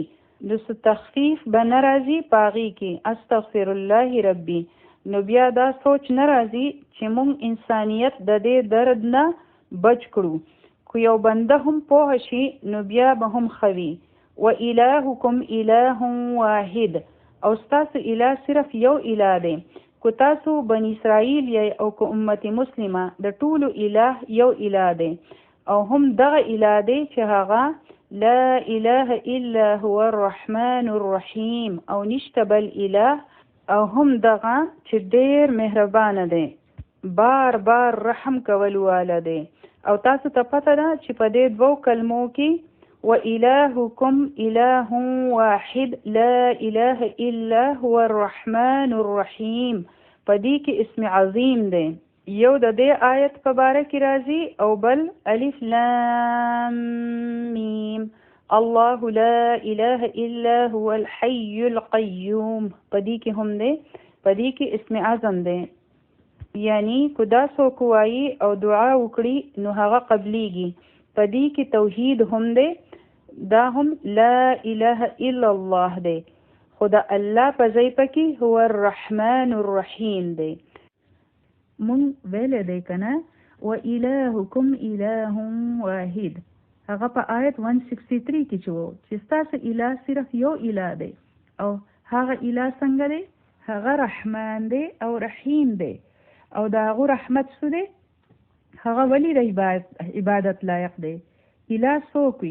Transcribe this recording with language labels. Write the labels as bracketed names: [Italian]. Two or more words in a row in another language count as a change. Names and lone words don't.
[Pashto] نو څه تخفیف به نه راځي په هغې کې. [Arabic] استغفر الله ربي. [Pashto] نو بیا دا سوچ نه راځي چې مونږ انسانیت د دې درد نه بچ کړو. که یو بنده هم پوه شي نو بیا به هم ښه وي. [Arabic] وإلهکم إله واحد، [Pashto] او ستاسو اله صرف یو اله دی. که تاسو بنی اسرائیل یې او که امت مسلمه، د ټولو اله یو اله دی، او هم دغه اله دی چې هغه [Arabic] لا اله الا هو الرحمن الرحیم، [Pashto] او نشته بل اله، او هم دغه چې ډیر مهربانه دی، بار بار رحم کول واله دی. او تاسو ته پته ده چې په دې دوو کلمو کې [Arabic] وإلهكم إله واحد لا إله إلا هو الرحمن الرحیم، [Pashto] په دې کې اسم عظیم دی. یو د دې آیت په باره کې راځي او بل [Arabic] الف لام میم الله لا اله الا هو الحي القيوم، [Pashto] په دې کې هم دی، په دې کې اسم اعظم دی. یعنی که دا څوک وایي او دعا وکړي نو هغه قبلیږي. په دې کې توحید هم دی، دا هم [Arabic] لا اله الا الله [Pashto] دی، خو د الله په ځای پکې [Arabic] هو الرحمن الرحیم [Pashto] دی. مونږ ویلی دی که نه [Arabic] وإلهکم إله واحد، [Pashto] هغه په آیت 163 کې چې وو چې ستاسو اله صرف یو اله دی، او هغه اله څنګه دی؟ هغه رحمان دی او رحیم دی. او د هغو رحمت څه دی؟ هغه ولی د عبادت لایق دی. اله څوک وي؟